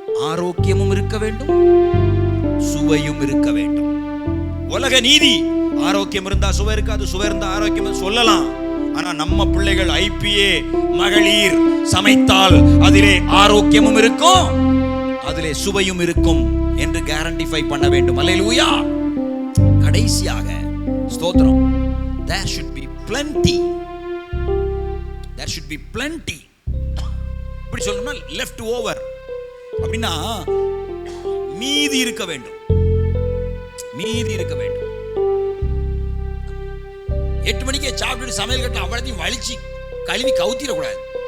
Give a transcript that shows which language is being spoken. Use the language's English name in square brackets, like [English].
[Tamil] ஆரோக்கியமும் இருக்க வேண்டும், சுவையும் இருக்க வேண்டும். உலக நீதி, ஆரோக்கியம் இருந்தா சுவை இருக்காது, சுவை இருந்தா ஆரோக்கியம் சொல்லலாம். ஆனா நம்ம பிள்ளைகள் ஐபிஏ மகளிர் சமைத்தால் அதிலே ஆரோக்கியமும் இருக்கும், அதிலே சுவையும் இருக்கும் என்று கேரண்டிஃபை பண்ண வேண்டும். அல்லேலூயா. கடைசியாக ஸ்தோத்திரம், [English] there should be plenty, there should be plenty. [Tamil] இப்படி சொல்லணும்னா left over அப்படின்னா மீதி இருக்க வேண்டும், மீதி இருக்க வேண்டும். 8 மணிக்கே சாப்பிட்டு சமையல் கட்ட அவ்வளத்தையும் வலிச்சு கழுவி கவுத்திடக்கூடாது.